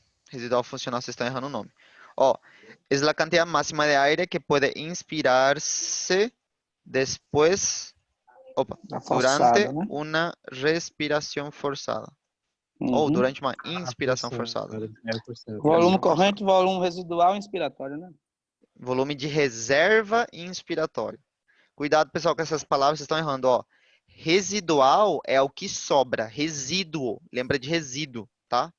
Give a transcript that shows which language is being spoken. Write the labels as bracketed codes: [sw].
[pt] Residual funcional, vocês estão errando o nome. [es] Es la cantidad máxima de aire que puede inspirarse después, durante una respiración forzada. [pt] Ou durante uma inspiração forçada. Volume corrente, volume residual e inspiratório, né? Volume de reserva inspiratório. Cuidado, pessoal, com essas palavras, vocês estão errando, ó. Residual é o que sobra. Resíduo, lembra de resíduo, tá?